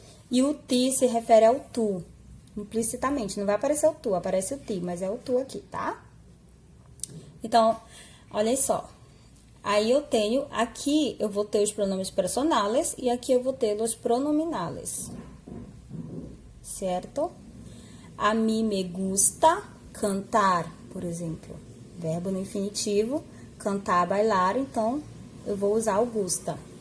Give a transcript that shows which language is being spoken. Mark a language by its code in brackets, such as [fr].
[pt] E o ti se refere ao tu, implicitamente. Não vai aparecer o tu, aparece o ti, mas é o tu aqui, tá? Então, olha só. Aí, eu tenho, aqui eu vou ter os pronomes personales e aqui eu vou ter os pronominales. Certo? [es] A mí me gusta cantar, [pt] por exemplo. Verbo no infinitivo, cantar, bailar, então eu vou usar o gusta.